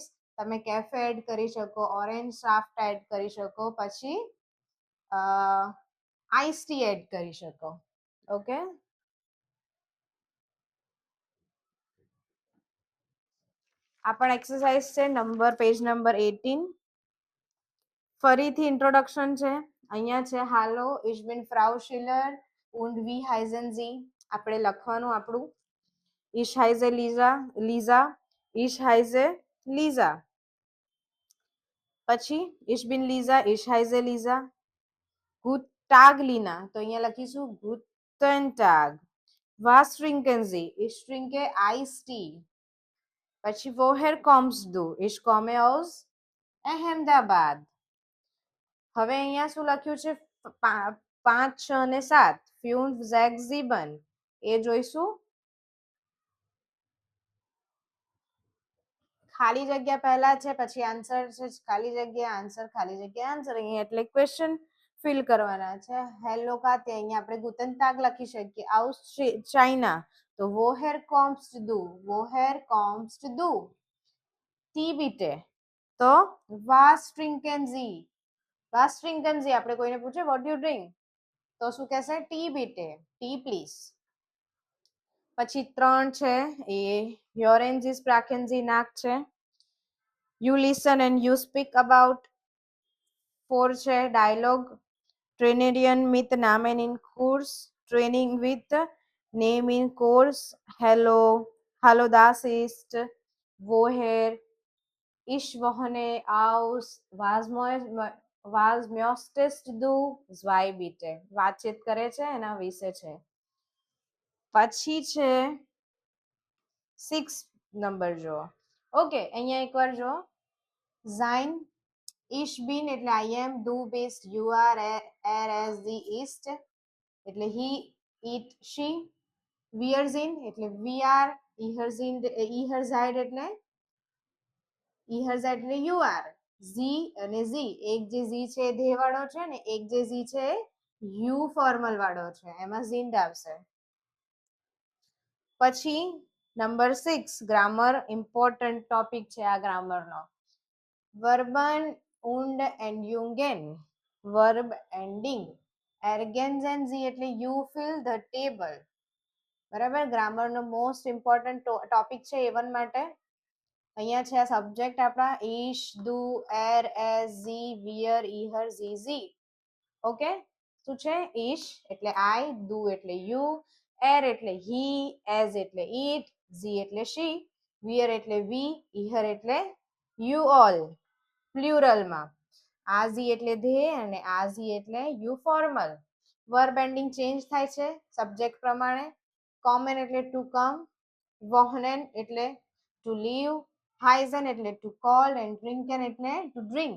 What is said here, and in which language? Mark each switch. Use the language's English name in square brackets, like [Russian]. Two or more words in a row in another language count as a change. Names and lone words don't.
[Gujarati] તમે કેફે એડ કરી શકો, [English] orange soft [Gujarati] એડ કરી શકો, પછી [English] ice tea [Gujarati] એડ કરી શકો. ઓકે, આ પણ એક્સરસાઇઝ છે નંબર [English] page number [Gujarati] 18. ફરીથી ઇન્ટ્રોડક્શન છે. અહીંયા છે હાલો [German] ich bin Frau Schiller und wie heißen Sie. [Gujarati] આપણે લખવાનું આપણું [German] ich heiße Lisa, ich heiße Lisa. [Gujarati] પછી [German] ich bin Lisa, ich heiße Lisa. Gut Tag Lina, [Gujarati] તો અહીંયા લખીશું [German] guten Tag. Was trinken Sie? Ich trinke [English] Iced tea. [German] પછી woher kommst du? Ich komme aus Ahmedabad. [Gujarati] હવે અહીંયા શું લખ્યું છે 5, 6 અને 7 5, 6, 7 એ જોઈશું. ખાલી જગ્યા પહેલા છે, પછી આન્સર છે, ખાલી જગ્યા આન્સર, ખાલી જગ્યા આન્સર. અહીંયા એટલે [English] question fill [Gujarati] કરવાના છે. હેલો કાતે અહીંયા આપણે [German] guten Tag [Gujarati] લખી શકીએ. [German] aus China તો woher kommst du? woher kommst du? Tee bitte તો was trinken Sie? was trinken Sie? [Gujarati] આપણે કોઈને પૂછે [English] what do you drink [Gujarati] તો શું કહેશે [German] Tee bitte, [English] tea please. [German] પછી 3 છે એ hören Sie sprachen Sie nach છે. [English] You listen and you speak about. [German] 4 છે ડાયલોગ trainieren mit Namen in Kurs, [English] training with name in course. Hello, [German] hallo das ist, woher, ich wohne aus, was möchtest du, zwei bitte. [Gujarati] વાતચીત કરે છે એના વિશે છે. પછી છે 6 નંબર જો. ઓકે, અહીંયા એકવાર જો [German] sein, ich bin [Gujarati] એટલે [English] I am, [German] du bist, [English] you are, er, as, [German] sie ist [English] એટલે he, it, she. [German] wir sind એટલે [English] we are, [German] ihr sind, ihr seid એટલે [English] you are. [Gujarati] ઝી અને ઝી, એક જે ઝી છે એ ધ્યેય વાળો છે ને એક જે ઝી છે [English] you formal [Gujarati] વાળો છે, એમાં ઝીન્ડ આવશે. પછી નંબર 6 [English] grammar important topic [Gujarati] છે આ ગ્રામરનો. [German] વર્બન und endungen, [English] verb ending. [German] ergänzen Sie [English] એટલે you fill the table. [Gujarati] બરાબર, ગ્રામરનો [English] most important topic [Gujarati] છે A1 માટે. અહીંયા છે આ સબ્જેક્ટ આપણા [German] ich, du, er, es, sie, wir, ihr, sie, sie. [Gujarati] ઓકે, શું છે ich એટલે I, du એટલે you, er એટલે he, as એટલે it, sie એટલે she, wir એટલે we, ihr એટલે [English] you all [Gujarati] પ્લ્યુરલમાં. આ ઝી એટલે ધ્યેય અને આ ઝી એટલે [English] you formal. verb ending change [Gujarati] થાય છે સબ્જેક્ટ પ્રમાણે. [English] કોમન એટલે to come, વોહનેન એટલે to live, હાઇઝન એટલે to call and ડ્રિંકન એટલે to drink.